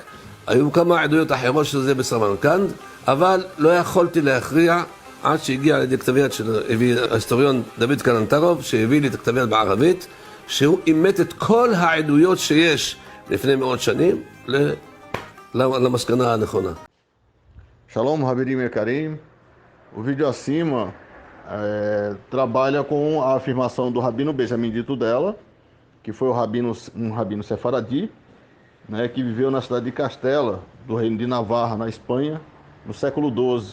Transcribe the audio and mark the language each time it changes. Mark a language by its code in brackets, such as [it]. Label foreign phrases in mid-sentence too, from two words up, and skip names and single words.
[he] היו כמה עדויות אחרות שזה בסמרקנד, אבל לא יכולתי להכריע עד שהגיע לידי כתב יד שהביא ההיסטוריון דוד קלנטרוב, שהביא לי את הכתב יד בערבית, שהוא אימת את כל העדויות שיש לפני מאות שנים למסקנה הנכונה. שלום, חברים ויקרים. [pt] O vídeo acima trabalha com a afirmação do Rabino Benjamin Dito dela, que foi um rabino sefaradi, né, que viveu na cidade de Castela, do reino de Navarra, na Espanha, no século XII.